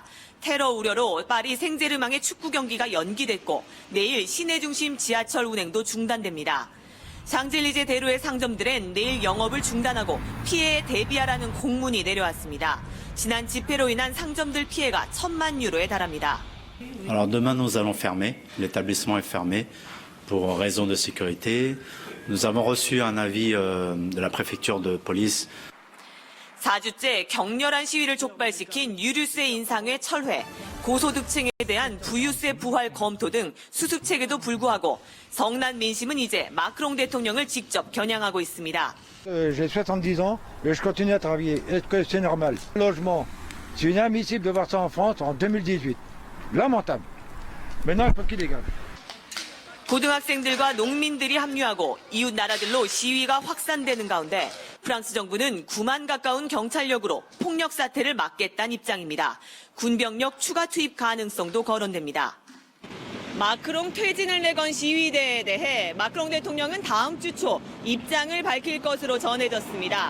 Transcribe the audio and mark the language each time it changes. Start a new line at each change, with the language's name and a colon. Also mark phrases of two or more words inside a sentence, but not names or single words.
Korean: 테러 우려로 파리 생제르맹의 축구 경기가 연기됐고 내일 시내 중심 지하철 운행도 중단됩니다. 샹젤리제 대로의 상점들은 내일 영업을 중단하고 피해에 대비하라는 공문이 내려왔습니다. 지난 집회로 인한 상점들 피해가 1,000만 유로에 달합니다.
French: Alors demain nous allons fermer, l'établissement est fermé pour raison de sécurité. Nous avons reçu un avis de la préfecture de police.
Korean: 4주째 격렬한 시위를 촉발시킨 유류세 인상의 철회, 고소득층에 대한 부유세 부활 검토 등 수습책에도 불구하고 성난 민심은 이제 마크롱 대통령을 직접 겨냥하고 있습니다.
French: J'ai 70 ans et je continue à travailler. Est-ce que c'est normal? Logement, c'est inadmissible de voir ça en France en 2018. Lamentable. Maintenant, il faut qu'il dégage.
Korean: 고등학생들과 농민들이 합류하고 이웃 나라들로 시위가 확산되는 가운데 프랑스 정부는 9만 가까운 경찰력으로 폭력 사태를 막겠다는 입장입니다. 군병력 추가 투입 가능성도 거론됩니다. 마크롱 퇴진을 내건 시위대에 대해 마크롱 대통령은 다음 주 초 입장을 밝힐 것으로 전해졌습니다.